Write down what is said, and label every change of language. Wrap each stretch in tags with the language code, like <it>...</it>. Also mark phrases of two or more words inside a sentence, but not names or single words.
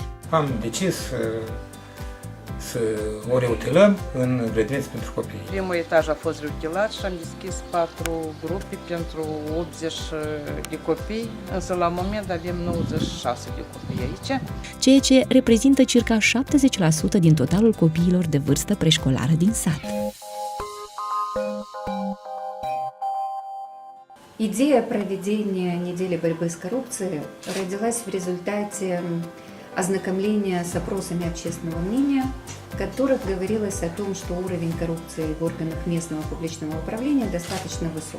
<ro>Am decis să o reutilăm în grădiniță pentru copii. Primul etaj a fost reutilat și am deschis 4 grupe pentru 80 de copii, însă la moment avem 96 de copii aici. Ceea ce reprezintă circa 70% din totalul copiilor de vârstă preșcolară din sat.</ro> <ru>Идея проведения недели борьбы с коррупцией родилась в результате ознакомления с опросами общественного мнения, в которых говорилось о том, что уровень коррупции в органах местного публичного управления достаточно высок.</ru>